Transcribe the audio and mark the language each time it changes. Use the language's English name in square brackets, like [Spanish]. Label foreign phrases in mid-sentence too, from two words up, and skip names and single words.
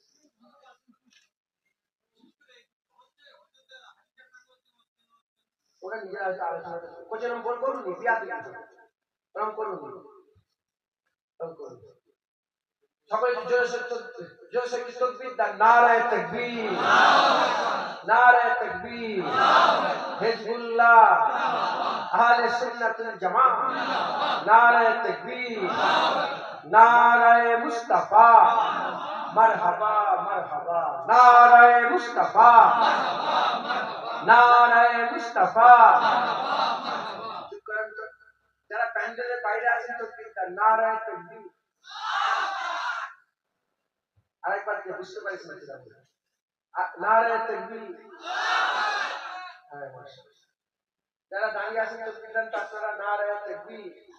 [Bangla] ওরা নিজেরা আলোচনা করছে, এরকম করুন নি, বিয়া দিন এরকম করুন নি, এরকম করুন। সকলে জোরে জোরে তাকবীর, [Urdu] نعرۂ تکبیر. نعرۂ تکبیر، حزب اللہ، اہل سنت الجماعت، نعرۂ تکبیر، نعرۂ مصطفیٰ, مرحبا مرحبا, نعرۂ مصطفیٰ، نعرۂ مصطفیٰ. [Bangla] যারা প্যান্ডেলের বাইরে আছেন [Urdu] تکبیر نعرۂ تکبیر. [Bangla] আরেকবার কি বুঝতে পারছেন [Urdu] نعرۂ تکبیر. [Bangla] হ্যাঁ মাশাআল্লাহ। যারা দাঁড়িয়ে আছেন তকবীর দেন আপনারা [Urdu] نعرۂ تکبیر.